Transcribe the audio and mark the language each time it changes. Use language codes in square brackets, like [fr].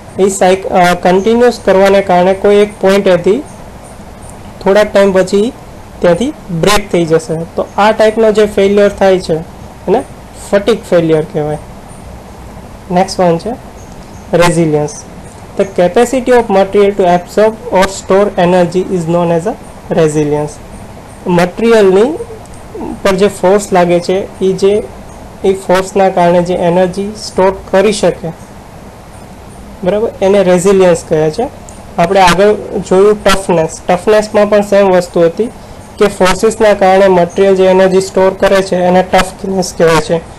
[gu] એ continuous કરવાને કારણે કોઈ એક પોઈન્ટેથી થોડાક ટાઈમ પછી ત્યાંથી બ્રેક થઈ જશે. તો આ ટાઈપનો જે ફેલિયર થાય છે એને ફટીગ ફેલિયર કહેવાય. નેક્સ્ટ વન છે resilience. [en] The capacity of material to absorb or store energy is known as a resilience. [gu] મટીરિયલની પર જે ફોર્સ લાગે છે એ ફોર્સના કારણે જે એનર્જી સ્ટોર કરી શકે, બરાબર, એને રેઝિલિયન્સ કહે છે. આપણે આગળ જોયું ટફનેસમાં પણ સેમ વસ્તુ હતી કે ફોર્સીસના કારણે મટીરિયલ જે એનર્જી સ્ટોર કરે છે એને ટફનેસ કહેવાય છે.